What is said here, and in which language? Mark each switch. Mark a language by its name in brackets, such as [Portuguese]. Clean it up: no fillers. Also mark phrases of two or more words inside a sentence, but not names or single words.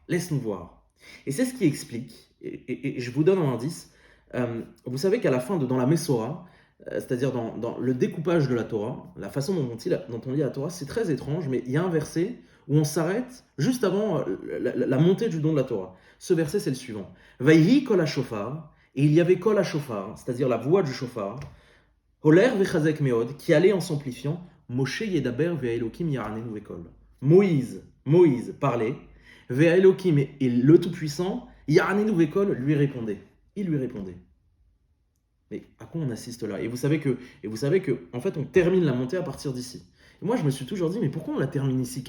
[French] Et c'est ce qui explique, et je vous donne un indice, vous savez qu'à la fin, dans la Messora, c'est-à-dire dans le découpage de la Torah, la façon dont on lit la Torah, c'est très étrange, mais il y a un verset où on s'arrête juste avant la montée du don de la Torah. Ce verset, c'est le suivant. [Hebrew] ויהי קול השופר, [French] et il y avait [Hebrew] קול השופר, [French] c'est-à-dire la voix du shofar, [Hebrew] הולך וחזק מאד, [French] qui allait en s'amplifiant, [Hebrew] משה ידבר והאלוקים יעננו בקול. [French] Moïse parlait, ve'elokim, et le Tout-Puissant, [Hebrew] יעננו בקול, [French] lui répondait. Il lui répondait. Mais à quoi on assiste là? Et vous savez que, en fait, on termine la montée à partir d'ici. Et moi, je me suis toujours dit, mais pourquoi on la termine ici?